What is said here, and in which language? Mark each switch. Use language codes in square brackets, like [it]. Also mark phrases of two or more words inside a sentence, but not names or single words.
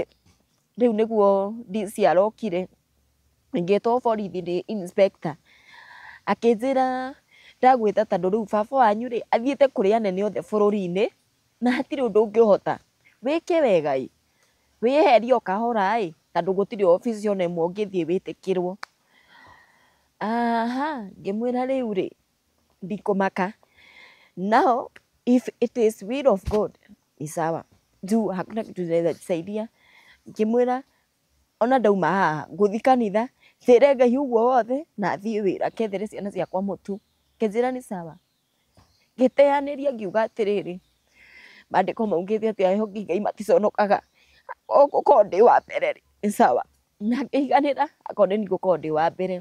[ki] Rĩu nĩguo DC arokire ngĩtwo borithi nĩ inspector akĩnjĩra ndagwĩta tondũ rĩu baba wanyu rĩ athiĩte kũrĩ anene othe bũrũri-inĩ na hatirĩ ũndũ ũngĩhota wĩke wega wĩyeherie o kahora tondũ gũtirĩ obici ona ĩmwe ũngĩthiĩ wĩtĩkĩrwo. Ngĩmwĩra rĩu rĩ ndikũmaka [en] now if it is will of God [sw] ni sawa juu hakuna kitu naweza jisaidia. [ki] Ngĩmwĩra ona ndauma haha ngũthi kanitha thĩre Ngai ũguo wothe na thiĩ wĩra kethere ciana ciakwa mũtu. Akĩnjĩra nĩ sawa. Ngĩteanĩria ngiuga atĩrĩrĩ maandĩko maugĩte atĩ ehoki Ngai maticonokaga gũkorwo ndĩ wa mbere rĩ nĩ sawa na ngĩiganĩra akorwo nĩ ngũkorwo ndĩ wa mbere.